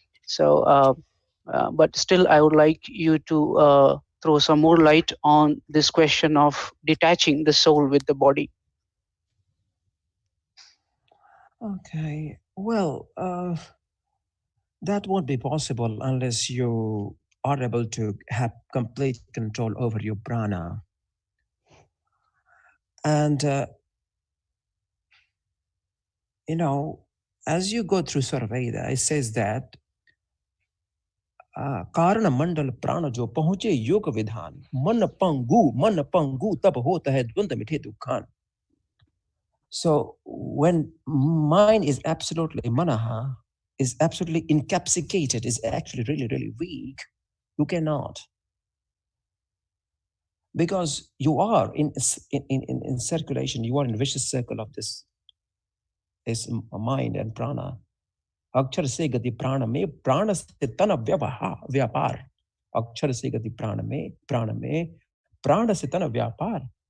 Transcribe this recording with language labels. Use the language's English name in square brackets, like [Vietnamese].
[English] So but still I would like you to throw some more light on this question of detaching the soul with the body. Okay. Well, that won't be possible unless you are able to have complete control over your prana. And, as you go through Sarveda, it says that [Hindi] कारण मंडल प्राण जो पहुंचे योग विधान मन पंगु तब होता है द्वंद मिठे दुखान. [English] So when mind is absolutely manaha, is absolutely encapsulated, is actually really, really weak, you cannot. Because you are in circulation, you are in vicious circle of this mind and prana. [Hindi] अक्षर से गति प्राण से तन व्यापार. अक्षर से गति प्राण में प्राण से तन व्यापार.